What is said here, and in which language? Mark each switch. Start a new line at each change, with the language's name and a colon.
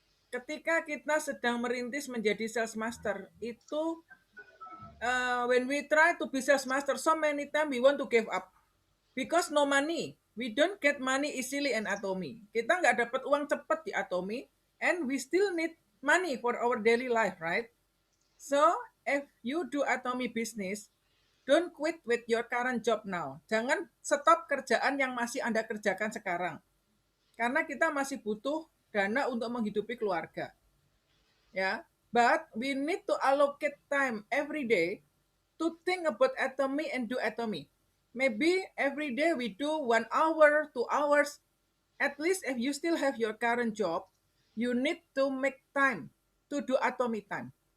Indonesian: Ketika kita sedang merintis menjadi sales master, itu
English: when we try to be sales master, so many times we want to give up because no money. We don't get money easily in Atomi.
Indonesian: Kita nggak dapat uang cepat di Atomi,
English: and we still need money for our daily life, right? So if you do Atomi business, don't quit with your current job now.
Indonesian: Jangan stop kerjaan yang masih Anda kerjakan sekarang. Karena kita masih butuh dana untuk menghidupi keluarga.
English: Ya, but we need to allocate time every day to think about Atomi and do Atomi. Maybe every day we do 1 hour, 2 hours. At least if you still have your current job, you need to make time to do Atomi time.